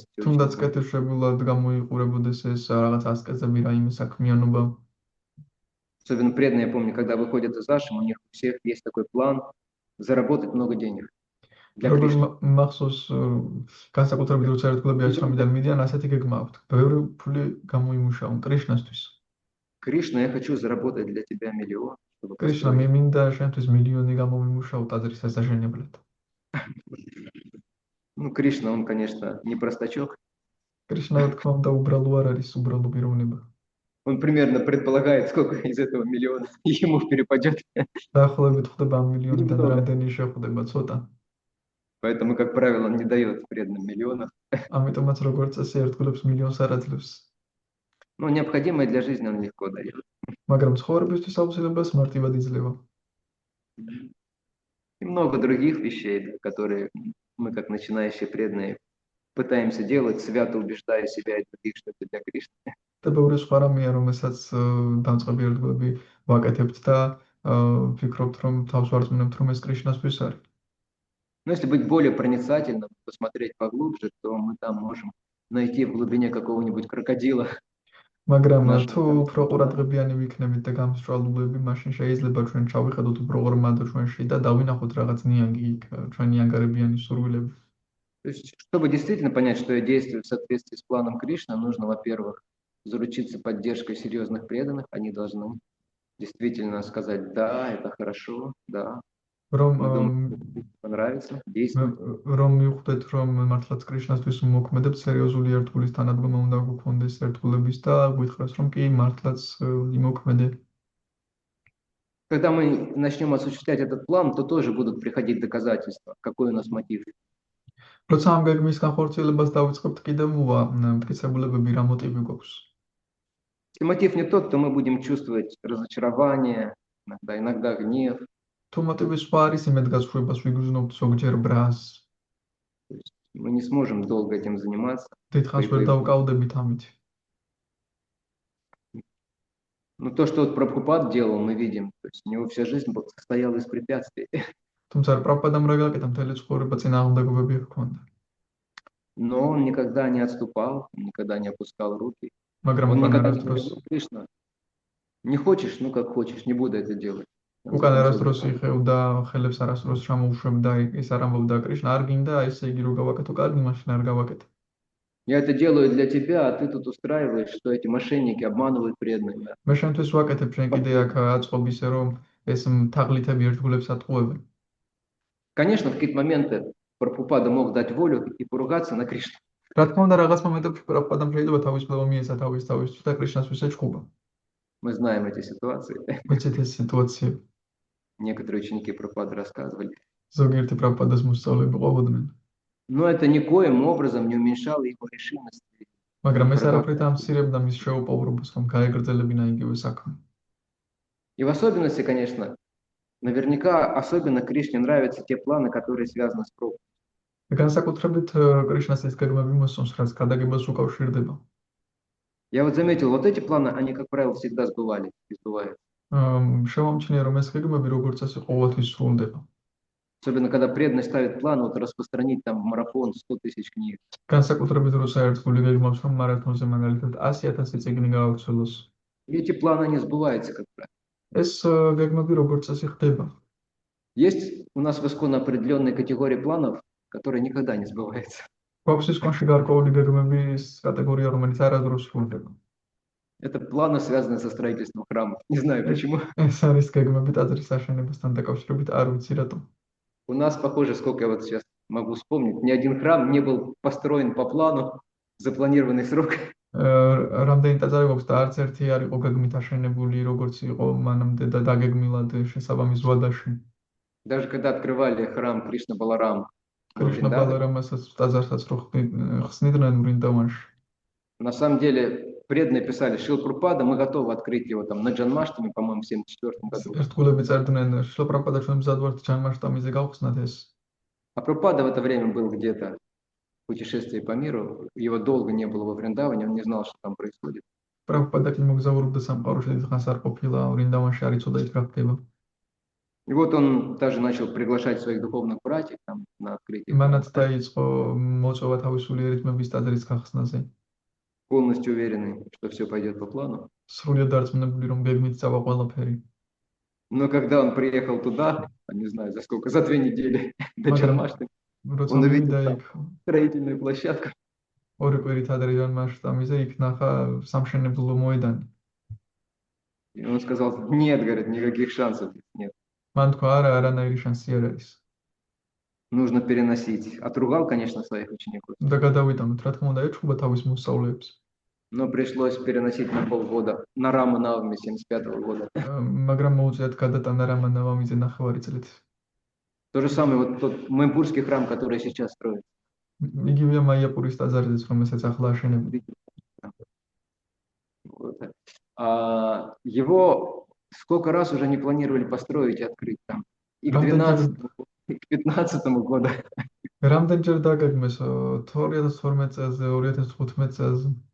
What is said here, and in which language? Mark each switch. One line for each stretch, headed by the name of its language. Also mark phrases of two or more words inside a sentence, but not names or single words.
Georgian: თუნდაც კეთილშობილად გამოიყურებოდეს ეს რაღაც ასკეზები, რაიმე საქმიანობა.
Russian: Особенно преданные, я помню, когда выходят из ашрама, у них у всех есть такой план заработать много денег. Для
Georgian: როგორც
Russian: Кришны.
Georgian: მახსოვს, განსაკუთრებით როცა ერთგულები აჩრამიდან მიდიან, ასეთი გეგმა აქვთ. ბევრი ფული გამოიმუშავონ კრიშნასთვის.
Russian: Кришна, я хочу заработать для тебя миллион, чтобы
Georgian: კრიშნა,
Russian: построить.
Georgian: მე მინდა შენთვის მილიონი გამომიმუშაო ტაძრის დასაშენებლად.
Russian: Ну, Кришна, он, конечно, не простачок.
Georgian: კრიშნა, რა თქმა უნდა, უბრალო არ არის, უბრალო პიროვნება.
Russian: Он примерно предполагает, сколько из этого миллиона ему перепадет.
Georgian: დაახლოებით ხდება ამ მილიონიდან
Russian: Немного.
Georgian: რამდენი შეხვდება ცოტა.
Russian: Поэтому, как правило, он не дает преданным миллионов.
Georgian: ამიტომაც როგორც წესი ერთგულებს მილიონს არ აძლევს.
Russian: Но необходимое для жизни он легко дает.
Georgian: მაგრამ ცხოვრებისთვის აუცილებლად მარტივად იძლევა.
Russian: И много других вещей, которые мы, как начинающие преданные, пытаемся делать, свято убеждая себя и других, что это для Кришны.
Georgian: და ბევრი სხვა რამეა, რომელსაც დამწყები ერთგულები ვაკეთებთ და ვფიქრობთ, რომ თავს ვარწმუნებთ, რომ ეს კრიშნასთვის არის.
Russian: Но если быть более проницательным, посмотреть поглубже, то мы там можем найти в глубине какого-нибудь крокодила.
Georgian: მაგრამ
Russian: Наш-
Georgian: თუ უფრო ყურადღებიანი ვიქნებით და გამსჭვალულები, მაშინ შეიძლება ჩვენ ჩავიხედოთ უფრო ღრმად ჩვენში და დავინახოთ რაღაც ნიანგი იქ, ჩვენი ანგარებიანი სურვილები.
Russian: То есть, чтобы действительно понять, что я действую в соответствии с планом Кришны, нужно, во-первых, заручиться поддержкой серьезных преданных. Они должны действительно сказать, да, это хорошо, да,
Georgian: რომ
Russian: мы думаем, понравится, действуй.
Georgian: რომ მივხვდეთ, რომ მართლაც კრიშნასთვის მოქმედებ, სერიოზული ერთგულის თანადგომა უნდა გქონდეს ერთგულების და გითხრას, რომ კი მართლაც იმოქმედე.
Russian: Когда мы начнем осуществлять этот план, то тоже будут приходить доказательства, какой у нас мотив.
Georgian: როცა ამ გეგმის განხორციელებას დავიწყებთ, კიდევ მოვა მტკიცებულებები, რა მოტივი გვაქვს.
Russian: Если мотив не тот, то мы будем чувствовать разочарование, иногда гнев.
Georgian: თუ მოტივი სხვა არის, იმედ გასხვებას ვიგრძნობთ ზოგჯერ ბრას.
Russian: Мы не сможем долго этим заниматься.
Georgian: დიდხანს ვერ დავკავდებით ამით.
Russian: Но то, что вот Прабхупад делал, мы видим. То есть у него вся жизнь состояла из препятствий.
Georgian: თუმცა პრაბჰუპადამ რა გაკეთა, მთელი ცხოვრება წინააღმდეგობები ჰქონდა.
Russian: Но он никогда не отступал, никогда не опускал руки.
Georgian: მაგრამ
Russian: Он
Georgian: უკან
Russian: никогда не
Georgian: არასდროს
Russian: говорил, Кришна, не хочешь, ну как хочешь, не буду это делать.
Georgian: უკან არასდროს იხევდა ხელებს, არასდროს ჩამოუშვებდა, ის არ ამბობდა კრიშნა, არ გინდა, ესე იგი რო გავაკეთო, კარგი, მაშინ არ გავაკეთე.
Russian: Я это делаю для тебя, а ты тут устраиваешь, что эти мошенники обманывают преданных. Да?
Georgian: მე შენთვის ვაკეთებ, შენ კიდე აქ აწყობ ისე რომ ეს თაღლითები ერთგულებს ატყუებენ.
Russian: Конечно, в какие-то моменты Прабхупада мог дать волю и поругаться на Кришну.
Georgian: რა თქმა უნდა, რაღაც მომენტებში პრაბჰუპადამ შეიძლება თავისუფლება მიეცა თავისთვის და კრიშნასთვის ეჩხუბა.
Russian: Мы знаем эти ситуации.
Georgian: ვიცით ეს სიტუაციები.
Russian: Некоторые ученики Прабхупады рассказывали.
Georgian: ზოგიერთი პრაბჰუპადას მოსწავლეები ყოფოდნენ.
Russian: Но это никоим образом не уменьшало его решимости.
Georgian: მაგრამ ეს არაფრით ამცირებდა მის შეუპოვრობას, რომ გაეგრძელებინა იგივე საქმე.
Russian: И в особенности, конечно, наверняка особенно Кришне нравятся те планы, которые связаны с проповедью.
Georgian: განსაკუთრებით კრიშნას ეს გეგმები მოსწონს, რაც გადაგებას უკავშირდება.
Russian: Я вот заметил, вот эти планы, они, как правило, всегда сбывались и сбываются.
Georgian: შემომჩნია, რომ ეს გეგმები როგორც წესი ყოველთვის სრულდება.
Russian: Особенно, когда преданный ставит план, вот распространить там в марафон 100 тысяч книг.
Georgian: განსაკუთრებით როცა ერთგული გეგმავს, რომ მარათონზე მაგალითად 100,000 წიგნი გაავრცელოს.
Russian: И эти планы, они сбываются, как правило.
Georgian: ეს გეგმები როგორც წესი ხდება.
Russian: Есть у нас в Искон определенные категории планов, которые никогда не сбываются.
Georgian: გვაქვს ისკონში გარკვეული გეგმების კატეგორია, რომელიც არასდროს სრულდება.
Russian: Это планы, связанные со строительством храмов. Не знаю почему.
Georgian: ეს არის გეგმები ტაძრის აშენებასთან დაკავშირებით, არ ვიცი რატომ.
Russian: У нас, похоже, сколько я вот сейчас могу вспомнить, ни один храм не был построен по плану, запланированный срок.
Georgian: რა რამდენი ტაძარი გვაქვს და არც ერთი არ იყო გეგმით აშენებული, როგორც იყო მანამდე და დაგეგმილად შესაბამის ზვადაში.
Russian: Даже когда открывали храм Кришна Баларам во
Georgian: კრიშნა
Russian: Вриндаване,
Georgian: ბალარამასაც ტაძარსაც რო ხსნიდნენ ვრინდავანში.
Russian: на самом деле преданные писали, Шрила Прабхупада, мы готовы открыть его там на Джанмаштами, по-моему, в 1974 году.
Georgian: ერთგულები წერდნენ, შილა პრაბჰუპადა ჩვენ მზად ვართ ჯანმაშტამიზე გავხსნათ ეს.
Russian: А Прабхупада в это время был где-то в путешествии по миру, его долго не было во Вриндаване, он не знал, что там происходит.
Georgian: პრაბჰუპადა კი მოგზაურობდა სამყაროში, დიდხანს არ ყოფილა, ვრინდავანში არ იცოდა ის რა ხდება.
Russian: И вот он даже начал приглашать своих духовных братьев там на открытие,
Georgian: მანაც დაიწყო მოწვევა თავის სულიერი თმების ტაძრის გახსნაზე.
Russian: полностью уверенный, что все пойдет по плану.
Georgian: სრულიად დარწმუნებული, რომ გეგმით წავა ყველაფერი.
Russian: Но когда он приехал туда, не знаю за сколько, за 2 недели до
Georgian: Მაგრამ
Russian: Джанмаштами,
Georgian: როცა
Russian: он увидел
Georgian: მივიდა
Russian: там
Georgian: იქ
Russian: строительную площадку.
Georgian: ორი კვირით ადრე ჯანმაშტამიზე იქ ნახა სამშენებლო მოედანი.
Russian: И он сказал, нет, говорит, никаких шансов нет.
Georgian: მან თქვა არა, არანაირი შანსი არ არის.
Russian: Нужно переносить. Отругал, конечно, своих учеников,
Georgian: და გადავიტანოთ, რა თქმა უნდა, ეჩხუბა თავის მოსწავლეებს.
Russian: но пришлось переносить на полгода, на Рама Навами 75 года.
Georgian: მაგრამ მოუწიათ გადატანა რამანავამიზე ნახევარი წლით.
Russian: То же самое, вот тот Майпурский храм, который сейчас строят.
Georgian: იგივეა მაიაპურის ტაძარიც, რომელსაც ახლა აშენებენ.
Russian: Вот. Его сколько раз уже не планировали построить и открыть там. И к
Georgian: Რამდენჯერ
Russian: 12 и к 15 году.
Georgian: რამდენჯერ დაგეგმეს 2012 წელზე, 2015 წელზე.